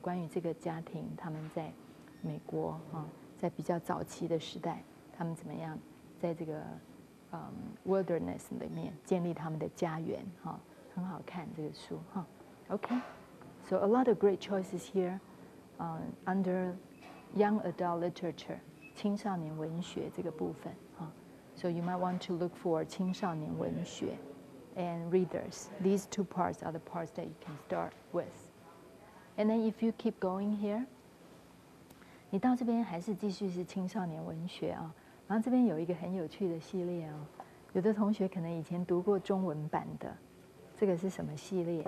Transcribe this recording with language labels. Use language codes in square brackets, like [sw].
[zh] 关于这个家庭，他们在美国在比较早期的时代，他们怎么样在这个wilderness 里面建立他们的家园很好看这个书 [en] Okay, so a lot of great choices here under young adult literature [zh] 青少年文学这个部分 [en] So you might want to look for [zh] 青少年文学 [en] and readers. These 2 parts are the parts that you can start with. And then if you keep going here, [zh] 你到这边还是继续是青少年文学然后这边有一个很有趣的系列哦，有的同学可能以前读过中文版的，这个是什么系列？